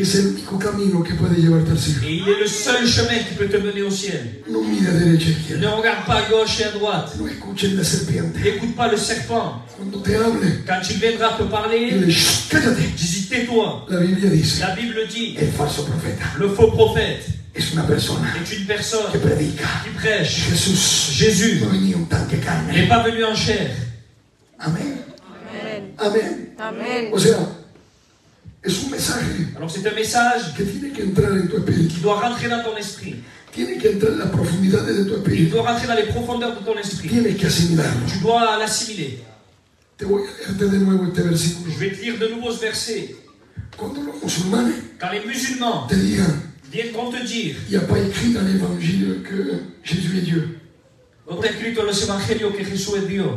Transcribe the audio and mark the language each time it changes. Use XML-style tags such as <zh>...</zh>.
<es>es el único camino que puede llevarte al cielo.</es> <fr>Et il est le seul chemin qui peut te mener au ciel.</fr> <es>No mire a derecha e</es> <fr>Ne</fr> <es>izquierda.</es> <fr>regarde pas à gauche et à droite.</fr> <es>No escuchen la serpiente.</es> <fr>N'écoute pas le serpent.</fr> <es>Cuando te hable,</es> <fr>Quand il viendra te parler,</fr> <es>dile, "Shh, cállate."</es> <fr>dis tais-toi.</fr> <es>La Biblia dice,</es> <fr>La Bible dit,</fr> <es>el falso profeta</es> <fr>le faux prophète</fr> <es>es una persona</es> <fr>est une personne</fr> <es>que predica.</es> <fr>qui prêche.</fr> <es>Jesús</es> <fr>Jésus</fr> <es>no venía un tanque</es> <fr>n'est</fr> <es>carne.</es> <fr>pas venu en chair.</fr> <es>Amén. Amén.</es> <fr>Amen.</fr> <es>O sea, es un mensaje</es> <fr>Alors c'est un message</fr> <es>que tiene que entrar en tu espíritu.</es> <fr>qui doit rentrer dans ton esprit.</fr> <es>Tiene que entrar en las profundidades de tu</es> <fr>Il</fr> <es>espíritu.</es> <fr>doit rentrer dans les profondeurs de ton esprit.</fr> <es>Tienes que asimilarlo.</es> <fr>Tu dois l'assimiler.</fr> <es>Te voy a leerte de nuevo este versículo.</es> <fr>Je vais te lire de nouveaux versets.</fr> <es>Cuando los musulmanes</es> <fr>Quand les musulmans</fr> <es>te digan,</es> <fr>viendront te dire, il n'y a pas écrit dans l'évangile que Jésus est Dieu,</fr> <es>no te he escrito en los evangelios que Jesús es Dios.</es>